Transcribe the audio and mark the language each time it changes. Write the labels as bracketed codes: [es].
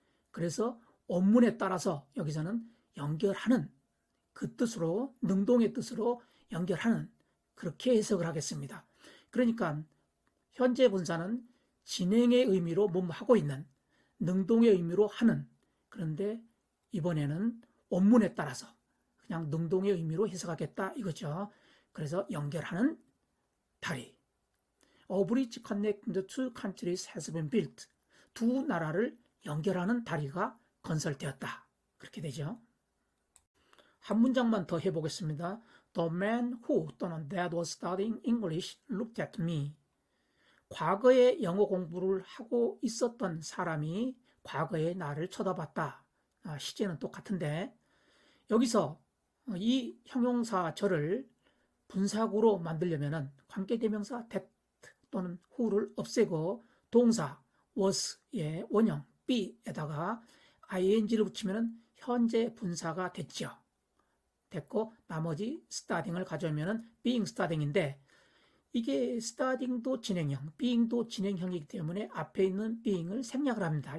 [ko] 그래서 원문에 따라서 여기서는 연결하는 그 뜻으로 능동의 뜻으로 연결하는 그렇게 해석을 하겠습니다. 그러니까 현재 분사는 진행의 의미로 뭐뭐 하고 있는 능동의 의미로 하는 그런데 이번에는 원문에 따라서 그냥 능동의 의미로 해석하겠다 이거죠. 그래서 연결하는 다리. [en] A bridge connecting the two countries has been built. [ko] 두 나라를 연결하는 다리가 건설되었다. 그렇게 되죠. 한 문장만 더 해보겠습니다. The man who 또는 that was studying English looked at me. 과거에 영어 공부를 하고 있었던 사람이 과거에 나를 쳐다봤다. 시제는 똑같은데 여기서 이 형용사절을 분사구로 만들려면은 관계대명사 that 또는 who를 없애고 동사 was의 원형 be에다가 ing를 붙이면은 현재 분사가 됐고 나머지 starting을 가져오면은 being starting인데 이게 starting도 진행형, being도 진행형이기 때문에 앞에 있는 being을 생략을 합니다.